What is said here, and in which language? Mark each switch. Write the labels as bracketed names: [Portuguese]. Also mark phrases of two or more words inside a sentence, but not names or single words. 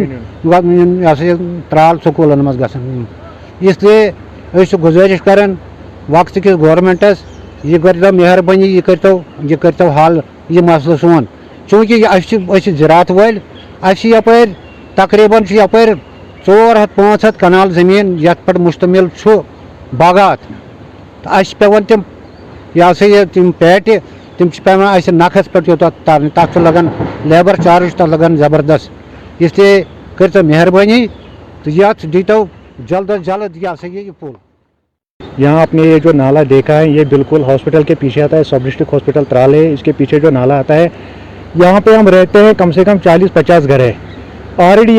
[Kashmiri] गन त्राल स्कूलन मज गन, इसलिए गुजारिश करान वक्त किस गवर्नमेंटस यह कर मेहरबानी यह करतो हल यह मसल सोन, चूँकि ज़रात वाल यपर तकरीबन यपर 400-500 कनाल ज़मीन यथ पर मुश्तमिल बागात तो पेवन तम यह सा तम पैट तम पे नखस पे तरन तथ लगन [English] labour charge [Kashmiri] तथ लगन ज़बरदस्त, इसलिए कर मेहरबानी तो ये दीतो जल्द अज जल्द यह सा ये पुल। [Hindi] यहाँ आपने ये जो नाला देखा है ये बिल्कुल हॉस्पिटल के पीछे आता है, सब डिस्ट्रिक्ट हॉस्पिटल त्राल है, इसके पीछे जो नाला आता है यहाँ पे हम रहते हैं, कम से कम 40-50 घर है ऑलरेडी।